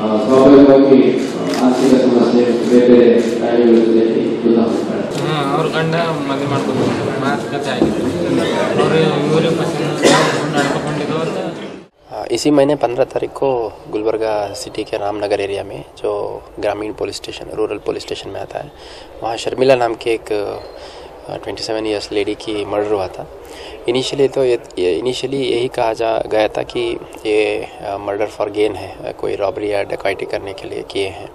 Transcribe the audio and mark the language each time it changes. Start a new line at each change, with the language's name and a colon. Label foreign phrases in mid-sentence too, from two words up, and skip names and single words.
Kannada: ಸ್ವಾಭಾವಿಕವಾಗಿ ಆರ್ಥಿಕ ಸಮಸ್ಯೆ ಬೇರೆ ಬೇರೆ ಕಾಯಿಲೆಗಳಲ್ಲಿ ತುತ್ತಾಗ್ತಾರೆ. ಅವ್ರ ಗಂಡ ಮದುವೆ ಮಾಡ್ಕೊಂಡು ಮಾತುಕತೆ ಆಗಿತ್ತು ಅವರು ಇವರೇ ನಡ್ಕೊಂಡಿದ್ದು ಅಂತ.
Hindi: इसी महीने 15 तारीख को गुलबर्गा सिटी के रामनगर एरिया में जो ग्रामीण
English: police station rural police station
Hindi: में आता है, वहाँ शर्मिला नाम के एक 27
English: years lady
Hindi: की मर्डर हुआ था। इनिशियली यही कहा गया था कि ये
English: murder for gain
Hindi: है, कोई रॉबरी या डकैती करने के लिए किए हैं।